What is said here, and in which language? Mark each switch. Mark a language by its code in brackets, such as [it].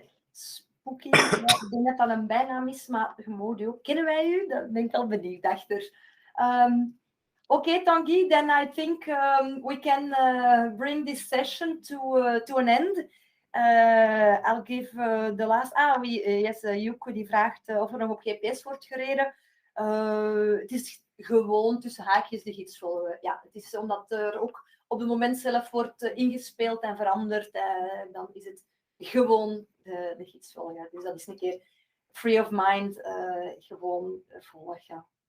[nl] Spooky, ja, ik denk dat dat een bijnaam is, maar Gemodo, kennen wij u? Daar ben ik al benieuwd achter. [en] Okay, Tanguy, then I think we can bring this session to an end. I'll give the last... [nl] yes, Joeko die vraagt of er nog op GPS wordt gereden. Het is gewoon tussen haakjes de gids volgen. Ja, het is omdat er ook op het moment zelf wordt ingespeeld en veranderd. Dan is het gewoon de gids volgen. Dus dat is een keer [en] free of mind, [nl] gewoon volgen.